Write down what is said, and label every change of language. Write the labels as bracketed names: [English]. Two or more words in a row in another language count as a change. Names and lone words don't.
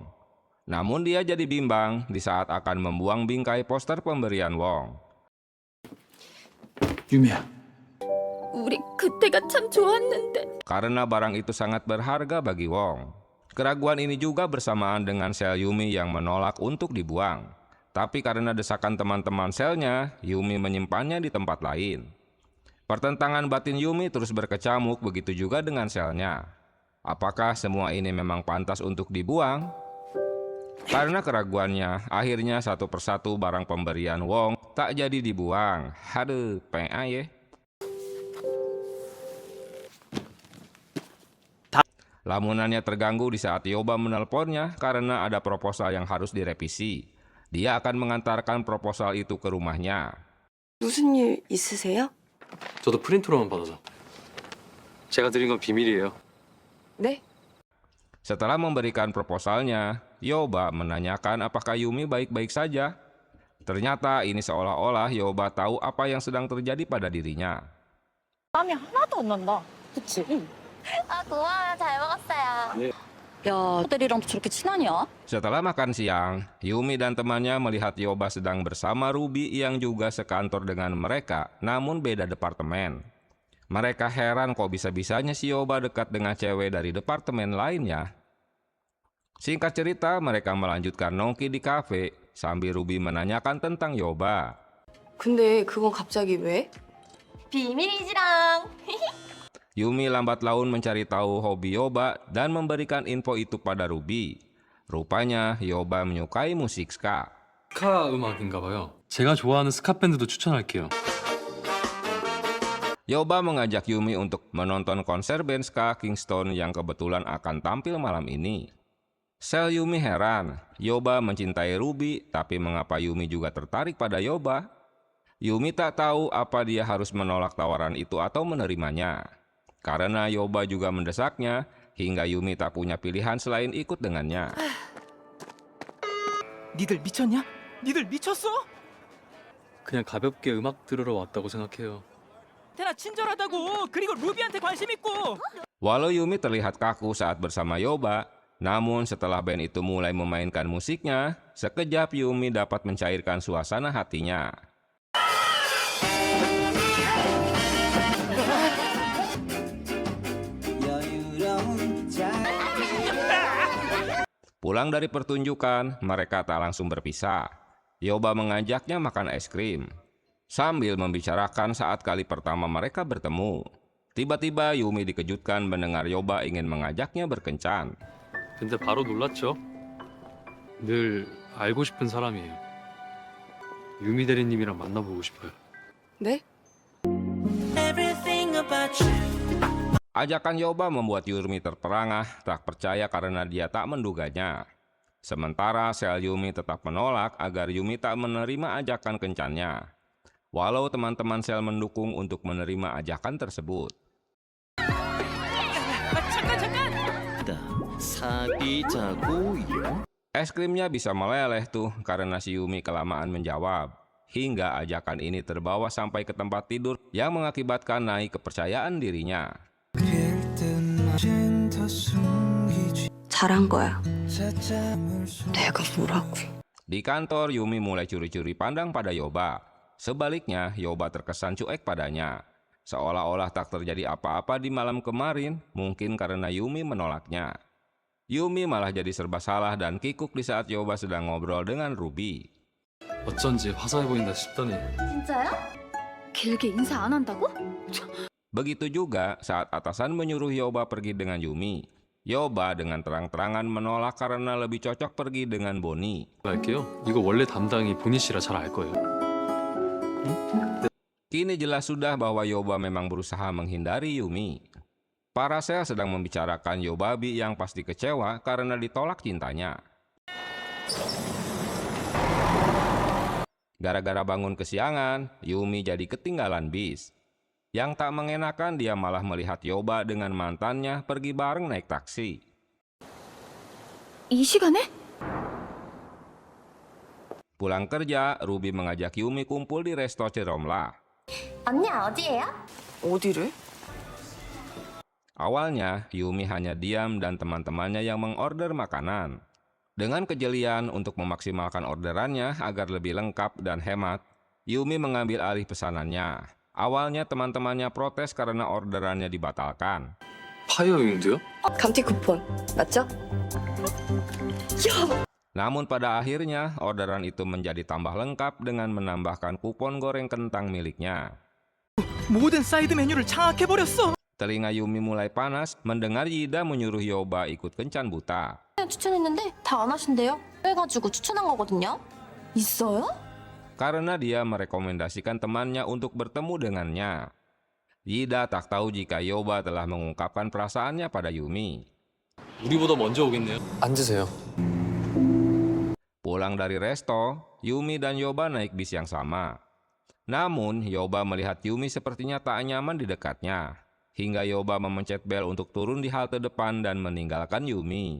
[Indonesian] Namun dia jadi bimbang di saat akan membuang bingkai poster pemberian Wong. [Korean] 유미야, 우리 그때가 참 좋았는데. [Indonesian] Karena barang itu sangat berharga bagi Wong. Keraguan ini juga bersamaan dengan sel Yumi yang menolak untuk dibuang. Tapi karena desakan teman-teman selnya, Yumi menyimpannya di tempat lain. Pertentangan batin Yumi terus berkecamuk, begitu juga dengan selnya. Apakah semua ini memang pantas untuk dibuang? Karena keraguannya, akhirnya satu persatu barang pemberian Wong tak jadi dibuang. Haduh, PA ya. Lamunannya terganggu di saat Yoba menelponnya karena ada proposal yang harus direvisi. Dia akan mengantarkan proposal itu ke rumahnya. [Korean] 무슨 일 있으세요? 저도 프린트로만 받아서. 제가 드린 건 비밀이에요. 네? [Indonesian] Setelah memberikan proposalnya, Yoba menanyakan apakah Yumi baik-baik saja. Ternyata ini seolah-olah Yoba tahu apa yang sedang terjadi pada dirinya. [Korean] 땀이 하나도 안 난다. 그치? 아 고마워요. 잘 먹었어요. 야, 애들이랑도 저렇게 친하냐? [Indonesian] Setelah makan siang, Yumi dan temannya melihat Yoba sedang bersama Ruby yang juga sekantor dengan mereka, namun beda departemen. Mereka heran kok bisa-bisanya si Yoba dekat dengan cewek dari departemen lainnya. Singkat cerita, mereka melanjutkan nongki di kafe sambil Ruby menanyakan tentang Yoba. [Korean] 근데 그건 갑자기 왜? 비밀이지랑. [Indonesian] Yumi lambat laun mencari tahu hobi Yoba dan memberikan info itu pada Ruby. Rupanya Yoba menyukai musik ska. [Korean] 스카 음악인가 봐요. 제가 좋아하는 스카 밴드도 추천할게요. [Indonesian] Yoba mengajak Yumi untuk menonton konser band ska Kingston yang kebetulan akan tampil malam ini. Sel Yumi heran, Yoba mencintai Ruby, tapi mengapa Yumi juga tertarik pada Yoba? Yumi tak tahu apa dia harus menolak tawaran itu atau menerimanya. Karena Yoba juga mendesaknya, hingga Yumi tak punya pilihan selain ikut dengannya. [Korean] 니들 미쳤냐? 니들 미쳤어? 그냥 가볍게 음악 들으러 왔다고 생각해요. 태나 친절하다고. 그리고 루비한테 관심 있고. [Indonesian] Walau Yumi terlihat kaku saat bersama Yoba, namun setelah band itu mulai memainkan musiknya, sekejap Yumi dapat mencairkan suasana hatinya. Pulang dari pertunjukan, mereka tak langsung berpisah. Yoba mengajaknya makan es krim. Sambil membicarakan saat kali pertama mereka bertemu. Tiba-tiba Yumi dikejutkan mendengar Yoba ingin mengajaknya berkencan. [Korean] 근데 바로 놀랐죠. 늘 알고 싶은 사람이에요. 유미 대리님이랑 만나보고 싶어요. 네? [Indonesian] Ajakan Yoba membuat Yumi terperangah, tak percaya karena dia tak menduganya. Sementara sel Yumi tetap menolak agar Yumi tak menerima ajakan kencannya. Walau teman-teman sel mendukung untuk menerima ajakan tersebut. [Korean] 잠깐. 사귀자고요? [Indonesian] Es krimnya bisa meleleh tuh karena si Yumi kelamaan menjawab. Hingga ajakan ini terbawa sampai ke tempat tidur yang mengakibatkan naik kepercayaan dirinya. [Korean] 잘한 거야. 내가 뭐라고. [Indonesian] Di kantor, Yumi mulai curi-curi pandang pada Yoba. Sebaliknya, Yoba terkesan cuek padanya. Seolah-olah tak terjadi apa-apa di malam kemarin, mungkin karena Yumi menolaknya. Yumi malah jadi serba salah dan kikuk di saat Yoba sedang ngobrol dengan Ruby. [Korean] 어쩐지 화사해 보인다 싶더니 진짜요? 길게 인사 안 한다고? [Indonesian] Begitu juga saat atasan menyuruh Yoba pergi dengan Yumi. Yoba dengan terang-terangan menolak karena lebih cocok pergi dengan Bonnie. [Korean] 할게요. 이거 원래 담당이 보니 씨라 잘 알 거예요. [Indonesian] Kini jelas sudah bahwa Yoba memang berusaha menghindari Yumi. Para sel sedang membicarakan Yobabi yang pasti kecewa karena ditolak cintanya. Gara-gara bangun kesiangan, Yumi jadi ketinggalan bis. Yang tak mengenakan, dia malah melihat Yoba dengan mantannya pergi bareng naik taksi. [Korean] 이 시간에? [Indonesian] Pulang kerja, Ruby mengajak Yumi kumpul di resto Ciromla. [Korean] 언니 어디예요? 어디를? [Indonesian] Awalnya, Yumi hanya diam dan teman-temannya yang mengorder makanan. Dengan kejelian untuk memaksimalkan orderannya agar lebih lengkap dan hemat, Yumi mengambil alih pesanannya. Awalnya teman-temannya protes karena orderannya dibatalkan. [Korean] 파이어윙도요? 감튀 쿠폰 맞죠? [Indonesian] Namun pada akhirnya, orderan itu menjadi tambah lengkap dengan menambahkan kupon goreng kentang miliknya. [Korean] 모든 사이드 메뉴를 장악해버렸어. [Indonesian] Telinga Yumi mulai panas mendengar Yida menyuruh Yoba ikut kencan buta. [Korean] 추천했는데 다 안 하신대요. 그래가지고 추천한 거거든요. 있어요? [Indonesian] Karena dia merekomendasikan temannya untuk bertemu dengannya. Yida tak tahu jika Yoba telah mengungkapkan perasaannya pada Yumi. [Korean] 우리보다 먼저 오겠네요. 앉으세요. [Indonesian] Pulang dari resto, Yumi dan Yoba naik bis yang sama. Namun, Yoba melihat Yumi sepertinya tak nyaman di dekatnya. Hingga Yoba memencet bel untuk turun di halte depan dan meninggalkan Yumi.